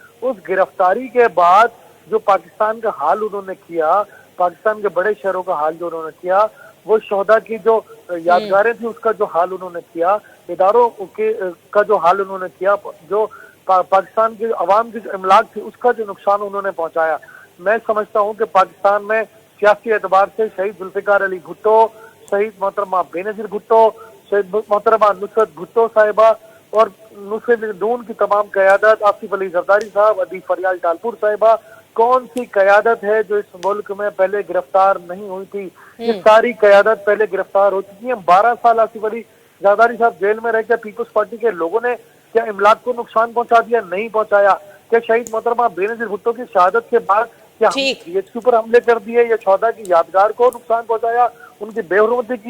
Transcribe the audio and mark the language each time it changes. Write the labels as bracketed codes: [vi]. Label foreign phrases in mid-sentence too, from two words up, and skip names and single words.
[ur] اس گرفتاری کے بعد جو پاکستان کا حال انہوں نے کیا، پاکستان کے بڑے شہروں کا حال جو انہوں نے کیا، وہ شہداء کی جو یادگاریں تھی اس کا جو حال انہوں نے کیا، اداروں کے کا جو حال انہوں نے کیا، جو پاکستان کی عوام کی جو املاک تھی اس کا جو نقصان انہوں نے پہنچایا. میں سمجھتا ہوں کہ پاکستان میں سیاسی اعتبار سے شہید ذوالفقار علی بھٹو، شہید محترمہ بینظیر بھٹو، شہید محترمہ نصرت بھٹو صاحبہ اور نصرت نون کی تمام قیادت، آصف علی زرداری صاحب، ادی فریال ٹالپور صاحبہ, کون سی قیادت ہے جو اس ملک میں پہلے گرفتار نہیں ہوئی تھی? یہ ساری قیادت پہلے گرفتار ہو چکی ہے۔ 12 سال آصف علی زرداری صاحب جیل میں رہ کے پیپلز پارٹی کے لوگوں نے کیا املاک کو نقصان پہنچا دیا? نہیں پہنچایا. کیا شہید محترمہ بینظیر بھٹو کی شہادت کے بعد کیا GHQ پر حملے کر دیے یا شہداء کی یادگار کو نقصان پہنچایا، ان کی بے حرمتی کی?